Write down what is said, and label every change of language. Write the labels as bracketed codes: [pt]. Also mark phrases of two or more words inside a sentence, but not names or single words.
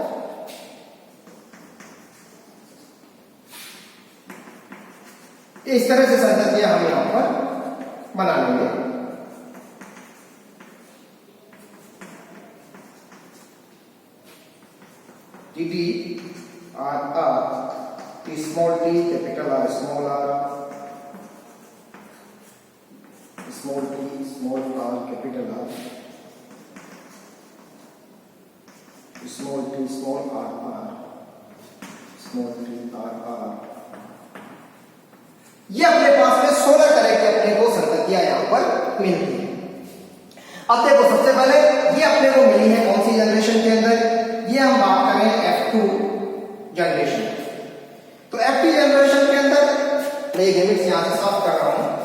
[hi] इस तरह से संततियां हम यहां पर बना लेंगे। [en] TT R T small t capital R small r, small t small r capital R, small t small r r, small t r r। [hi] ये अपने पास में 16 तरह के अपने को संततियां यहां पर मिलती है। अब देखो सबसे पहले ये अपने को मिली है कौन सी जनरेशन के अंदर, ये हम बात करें F2 जनरेशन। तो F2 जनरेशन के अंदर मैं ये गैमेट्स यहां से साफ कर रहा हूं।